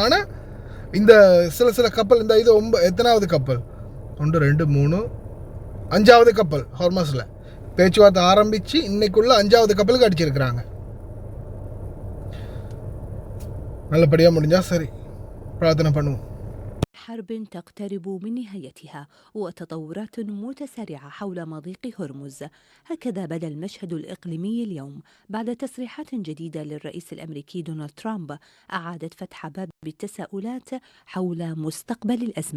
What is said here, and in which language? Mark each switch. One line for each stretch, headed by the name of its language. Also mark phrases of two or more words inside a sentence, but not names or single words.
Tamil: ஆனால் இந்த சில கப்பல், இந்த இது எத்தனாவது கப்பல், 1 2 3 5வது கப்பல் ஹார்மஸில் பேச்சுவார்த்தை ஆரம்பித்து இன்னைக்குள்ள 5வது கப்பலுக்கு அடிச்சிருக்கிறாங்க. நல்லபடியாக முடிஞ்சால் சரி, பிரார்த்தனை பண்ணுவோம்.
Arabic: حرب تقترب من نهايتها وتطورات متسارعة حول مضيق هرمز. هكذا بدا المشهد الإقليمي اليوم بعد تصريحات جديدة للرئيس الأمريكي دونالد ترامب أعادت فتح باب التساؤلات حول مستقبل الأزمة.